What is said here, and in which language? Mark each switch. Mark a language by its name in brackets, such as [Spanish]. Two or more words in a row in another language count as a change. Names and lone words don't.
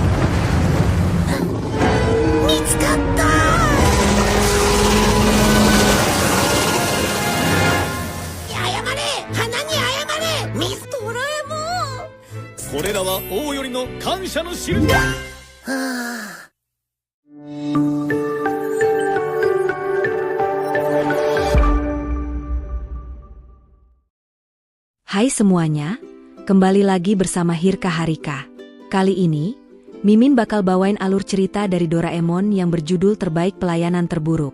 [Japanese] 見つかった。謝れ。花に謝れ。ミスドラえもん。これらは王よりの感謝の印だ。はあ。 [Indonesian] Hai semuanya, kembali lagi bersama Hirka Harika. Kali ini, Mimin bakal bawain alur cerita dari Doraemon yang berjudul Terbaik Pelayanan Terburuk.